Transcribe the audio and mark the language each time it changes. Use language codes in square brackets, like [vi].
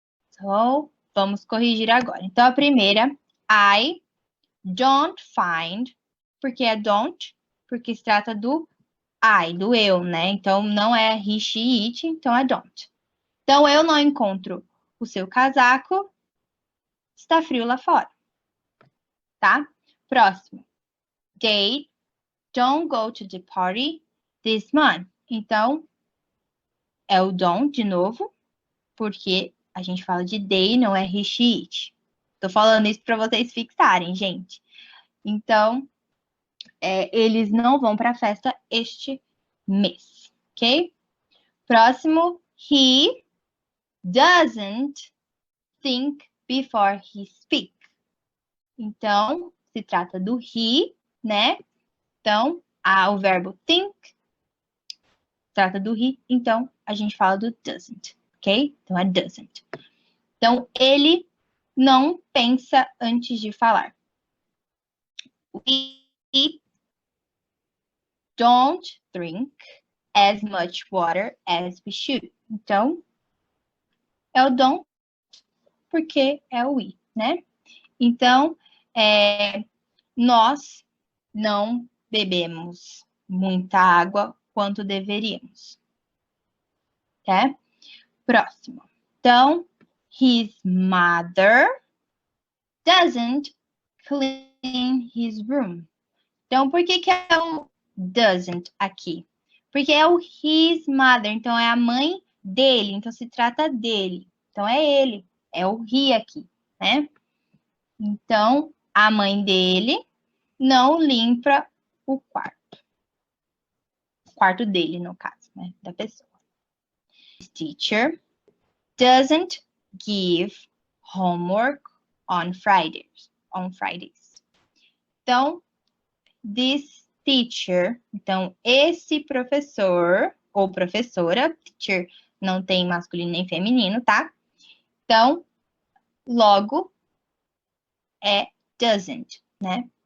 [pt] Então, vamos corrigir agora. Então, a primeira, [en] I don't find, [pt] porque é don't, porque se trata do I, do eu, né? Então, não é [en] he, she, it, [pt] então é don't. Então, eu não encontro o seu casaco, está frio lá fora, tá? Próximo. [en] They don't go to the party this month. [pt] Então, é o don't de novo, porque a gente fala de they, não é [en] he, she, it. [pt] Tô falando isso para vocês fixarem, gente. Então, eles não vão para a festa este mês, ok? Próximo, [en] he doesn't think before he speaks. [pt] Então, se trata do he, né? Então, o verbo think trata do he, então a gente fala do doesn't, ok? Então, é doesn't. Então, ele não pensa antes de falar. [en] We don't drink as much water as we should. [pt] Então, é o don't porque é o we, né? Então, nós não bebemos muita água quanto deveríamos. Tá? Próximo. Então, [en] his mother doesn't clean his room. [pt] Então, por que é o doesn't aqui? Porque é o his mother, então é a mãe dele, então se trata dele. Então, é ele, é o he aqui, né? Então, a mãe dele não limpa o quarto. O quarto dele, no caso, né? Da pessoa. [en] His teacher doesn't give homework on Fridays. [pt] Então, [en] this teacher, [pt] então esse professor ou professora, teacher não tem masculino nem feminino, tá? Então, logo é doesn't, né?